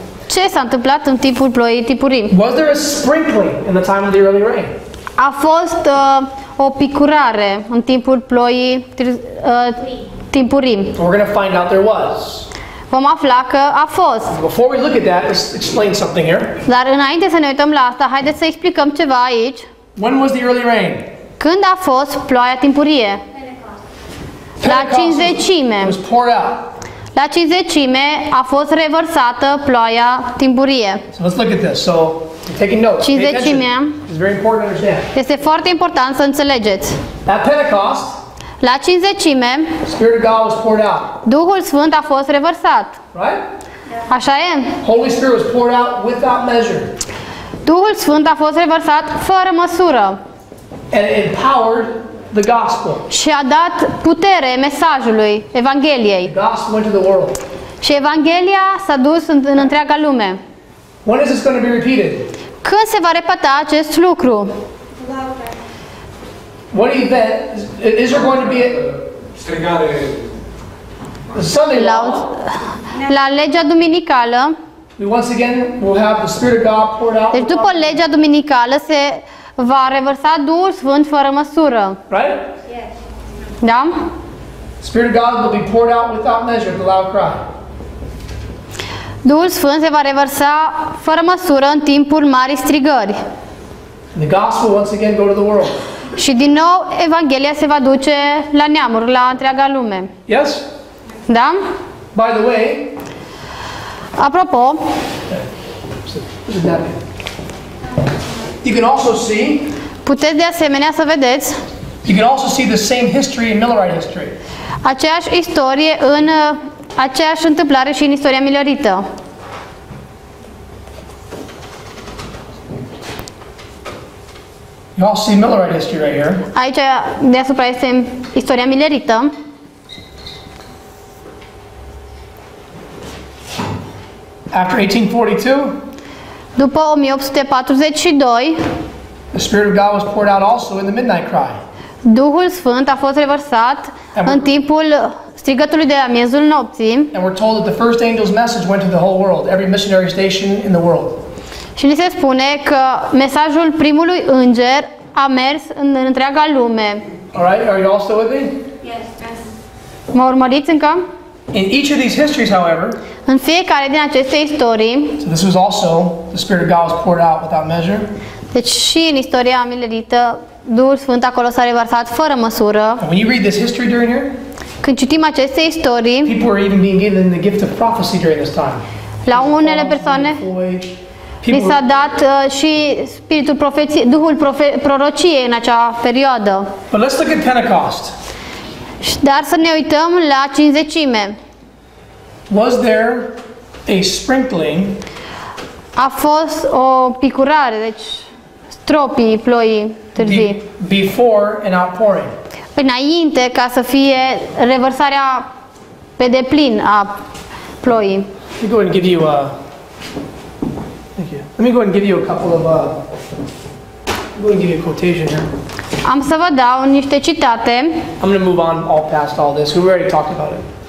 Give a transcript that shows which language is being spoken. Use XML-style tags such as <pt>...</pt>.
<ro>ce s-a întâmplat în timpul ploii timpurii.</ro> <en>Was there a sprinkling in the time of the early rain?</en> <ro>A fost o picurare în timpul ploii timpurii.</ro> <en>We're going to find out there was.</en> <ro>Vom afla că a fost.</ro> <en>Before we look at that, let's explain something here.</en> <ro>Dar înainte să ne uităm la asta, haideți să explicăm ceva aici.</ro> <en>When was the early rain?</en> <ro>Când a fost ploaia timpurie? La</ro> <en>Pentecost</en> <ro>Cinzecime.</ro> <en>was poured out.</en> <ro>La cinzecime a fost revărsată ploaia timpurie.</ro> <en>So let's look at this. So you're taking notes. Pay attention.</en> <ro>Cinzecimea</ro> <en>It's very important to understand.</en> <ro>este foarte important să înțelegeți.</ro> <en>At Pentecost,</en> <ro>La cinzecime,</ro> <en>the Spirit of God was poured out.</en> <ro>Duhul Sfânt a fost revărsat.</ro> <en>Right?</en> <ro>Așa e?</ro> <en>Holy Spirit was poured out without measure.</en> <ro>Duhul Sfânt a fost revărsat fără măsură</ro> <en>And it empowered the gospel.</en> <ro>și a dat putere mesajului, Evangheliei.</ro> <en>The gospel went to the world.</en> <ro>Și Evanghelia s-a dus în întreaga lume.</ro> <en>When is this going to be repeated?</en> <ro>Când se va repeta acest lucru?</ro> <en>What event? Is there going to be</en> <ro>Strigare.</ro> <en>a Sunday</en> <ro>La,</ro> <en>law?</en> <ro>la legea duminicală,</ro> <en>We once again will have the Spirit of God poured out.</en> <ro>deci după legea duminicală se va revărsa Duhul Sfânt fără măsură.</ro> <en>Right?</en> <ro>Da?</ro> <en>Spirit of God will be poured out without measure at the loud cry.</en> <ro>Duhul Sfânt se va revărsa fără măsură în timpul marii strigări.</ro> <en>And the gospel once again go to the world.</en> <ro>Și din nou Evanghelia se va duce la neamuri, la întreaga lume.</ro> <en>Yes?</en> <ro>Da?</ro> <en>By the way,</en> <ro>Apropo,</ro> <en>you can also see</en> <ro>puteți de asemenea să vedeți</ro> <en>you can also see the same history in Millerite history.</en> <ro>aceeași istorie în aceeași întâmplare și în istoria milerită.</ro> <en>You all see Millerite history right here.</en> <ro>Aici deasupra este istoria milerită.</ro> <en>After 1842,</en> <ro>După 1842,</ro> <en>the Spirit of God was poured out also in the midnight cry.</en> <ro>Duhul Sfânt a fost revărsat în timpul strigătului de la miezul nopții</ro> <en>And we're told that the first angel's message went to the whole world, every missionary station in the world.</en> <ro>și ni se spune că mesajul primului înger a mers în întreaga lume.</ro> <en>All right, are you all still with me? Yes.</en> <ro>Mă urmăriți încă?</ro> <en>In each of these histories, however,</en> <ro>În fiecare din aceste istorii,</ro> <en>so this was also the Spirit of God was poured out without measure.</en> <ro>deci și în istoria milerită, Duhul Sfânt acolo s-a revărsat fără măsură.</ro> <en>And when you read this history during here,</en> <ro>Când citim aceste istorii,</ro> <en>people were even being given the gift of prophecy during this time.</en> <ro>la unele persoane li</ro> <en>People</en> <ro>s-a dat și spiritul profeției, Duhul prorociei în acea perioadă.</ro> <en>But let's look at Pentecost.</en> <ro>Dar să ne uităm la cinzecime.</ro> <en>Was there a sprinkling</en> <ro>A fost o picurare, deci stropii ploii târzii.</ro> <en>before an outpouring?</en> <ro>Înainte ca să fie revărsarea pe deplin a ploii.</ro> <en>Let me go ahead and give you thank you. Let me go ahead and give you a couple of go ahead and give you a quotation here.</en> <ro>Am să vă dau niște citate.</ro> <en>I'm going to move on all past all this. We already talked about it.</en>